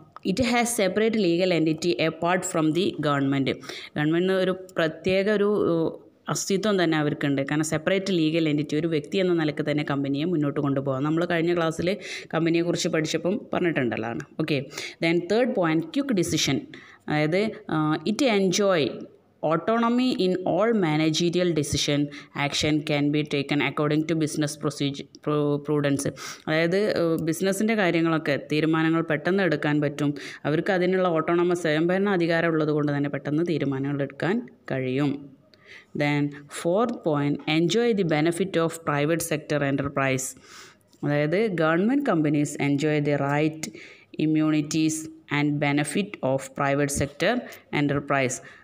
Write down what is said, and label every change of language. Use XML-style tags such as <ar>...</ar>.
<en>It has separate legal entity apart from the government.</en> <ml>ഗവൺമെൻറ്റിന് ഒരു പ്രത്യേക ഒരു അസ്തിത്വം തന്നെ അവർക്കുണ്ട്. കാരണം</ml> <en>separate legal entity,</en> <ml>ഒരു വ്യക്തി എന്ന നിലയ്ക്ക് തന്നെ കമ്പനിയെ മുന്നോട്ട് കൊണ്ടുപോകാം. നമ്മൾ കഴിഞ്ഞ ക്ലാസ്സിൽ കമ്പനിയെക്കുറിച്ച് പഠിച്ചപ്പം പറഞ്ഞിട്ടുണ്ടല്ലോ.</ml> <en>Okay. Then third point, quick decision. അതായത് it enjoy autonomy in all managerial decision action can be taken according to business prudence.</en> <ml>അതായത് ബിസിനസ്സിൻ്റെ കാര്യങ്ങളൊക്കെ തീരുമാനങ്ങൾ പെട്ടെന്ന് എടുക്കാൻ പറ്റും. അവർക്ക് അതിനുള്ള ഓട്ടോണമസ് സ്വയംഭരണ അധികാരം ഉള്ളത് കൊണ്ട് തന്നെ പെട്ടെന്ന് തീരുമാനങ്ങൾ എടുക്കാൻ കഴിയും.</ml> <en>Then fourth point, enjoy the benefit of private sector enterprise. അതായത് government companies enjoy the right, immunities and benefit of private sector enterprise.</en>